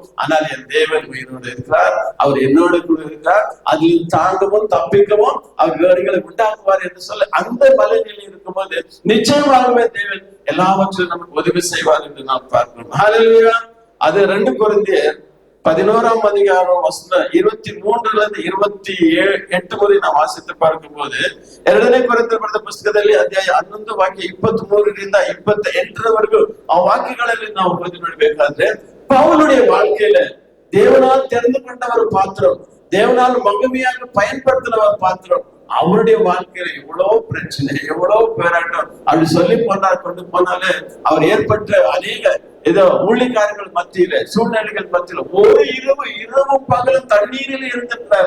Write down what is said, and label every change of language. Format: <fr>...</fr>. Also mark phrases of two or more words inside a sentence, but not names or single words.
<ta>ஆனால் என் தேவன் உயிரோடு இருக்கிறார், அவர் என்னோடு கூட இருக்கிறார், அதில் தாண்டவும் தப்பிக்கவும் அவர் வேலைகளை உண்டாக்குவார் என்று சொல்ல அந்த மலைநிலை இருக்கும்போது நிச்சயமாகவே தேவன் எல்லாவற்றையும் நமக்கு உதவி செய்வார் என்று நாம் பார்க்கிறோம். ஹல்லேலூயா. அது 2 கொரிந்தியர் 11ஆம் அதிகாரம் வசனம் 23ல இருந்து 28 வரை நாம் வாசித்து பார்க்கும் போது 2 கொரிந்தியர்</ta> <kn>ಬರೆದ ಪುಸ್ತಕದಲ್ಲಿ ಅಧ್ಯಾಯ 11 ವಾಕ್ಯ 23ರಿಂದ 28ರವರೆಗೂ ಆ ವಾಕ್ಯಗಳಲ್ಲಿ ನಾವು ಓದಿ ನೋಡಬೇಕಾದ್ರೆ</kn> <ta>பவுலுடைய வாழ்க்கையில தேவனால் தெரிந்து கொண்ட ஒரு பாத்திரம், தேவனால் மகிமையாக பயன்படுத்தின ஒரு பாத்திரம், அவருடைய வாழ்க்கையில எவ்வளவு பிரச்சனை, எவ்வளவு போராட்டம் அப்படி சொல்லி கொண்டு போனாலே அவர் ஏற்பட்ட அநேக ஏதோ ஊழியக்காரர்கள் மத்தியில, சூழ்நிலைகள் மத்தியில ஒரு இரவும் பகலும் தண்ணீரில் இருந்திருக்கிறார்.</ta>